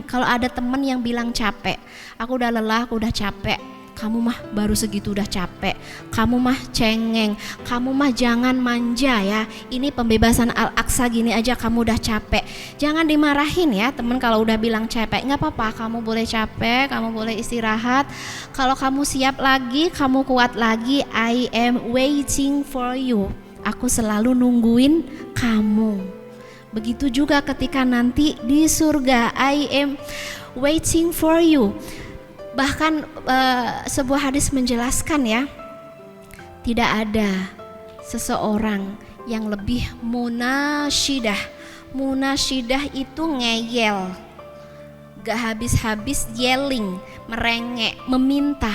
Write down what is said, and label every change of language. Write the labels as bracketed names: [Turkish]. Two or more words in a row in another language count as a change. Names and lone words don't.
[Indonesian] Kalau ada teman yang bilang capek, aku udah lelah, aku udah capek, kamu mah baru segitu udah capek, kamu mah cengeng, kamu mah jangan manja ya, ini pembebasan Al-Aqsa gini aja kamu udah capek. Jangan dimarahin ya teman kalau udah bilang capek, gak apa-apa, kamu boleh capek, kamu boleh istirahat. Kalau kamu siap lagi, kamu kuat lagi, [English] I am waiting for you, [Indonesian] aku selalu nungguin kamu. Begitu juga ketika nanti di surga, [English] I am waiting for you. [Indonesian] Bahkan sebuah hadis menjelaskan ya, tidak ada seseorang yang lebih munasyidah. Munasyidah itu ngeyel, gak habis-habis yelling, merengek, meminta.